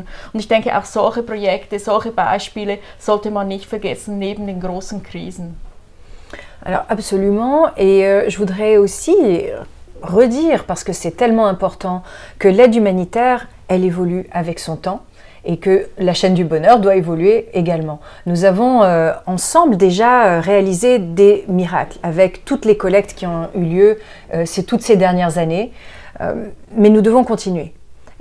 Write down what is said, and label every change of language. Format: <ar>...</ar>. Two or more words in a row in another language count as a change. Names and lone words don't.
<de>Und ich denke, auch solche Projekte, solche Beispiele sollte man nicht vergessen, neben den großen Krisen.</de> <fr>Alors absolument, et je voudrais aussi redire, parce que c'est tellement important, que l'aide humanitaire, elle évolue avec son temps. Et que la chaîne du bonheur doit évoluer également. Nous avons ensemble déjà réalisé des miracles avec toutes les collectes qui ont eu lieu toutes ces dernières années, mais nous devons continuer.</fr>